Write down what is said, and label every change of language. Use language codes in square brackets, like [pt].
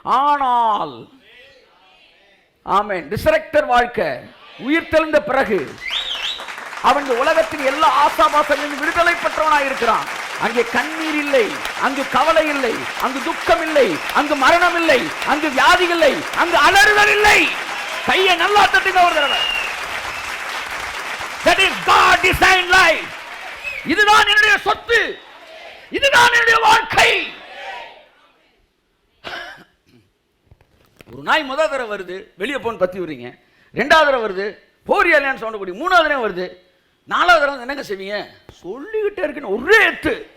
[ta] ஆனால் ஆமென், ரிசரக்டர் வாழ்க்கை, உயிர் தெளிந்த பிறகு அவன் உலகத்தின் எல்லா ஆசாபாசங்களிலும் விடுதலை பெற்றவனாய் இருக்கிறான். அங்கே கண்ணீர் இல்லை, அங்கு கவலை இல்லை, அங்கு துக்கம் இல்லை, அங்கு மரணம் இல்லை, அங்கு வியாதிகள் இல்லை, அங்கு அலறுதல் இல்லை. கையை நல்லா தட்டுங்க ஒரு தடவை. [en] That is God designed life. [ta] இதுதான் என்னுடைய சொத்து, இதுதான் என்னுடைய வாழ்க்கை. ஒரு நாய் முதல் தடவை வருது, வெளியே போன்னு பத்தி விடுறீங்க. 2வது தடவை வருது, போரியாலியான்னு சொல்லக்கூடிய. 3வது தடவை வருது, 4வது தடவை என்னங்க செய்வீங்க? சொல்லிக்கிட்டே இருக்குன்னு ஒரே எத்து.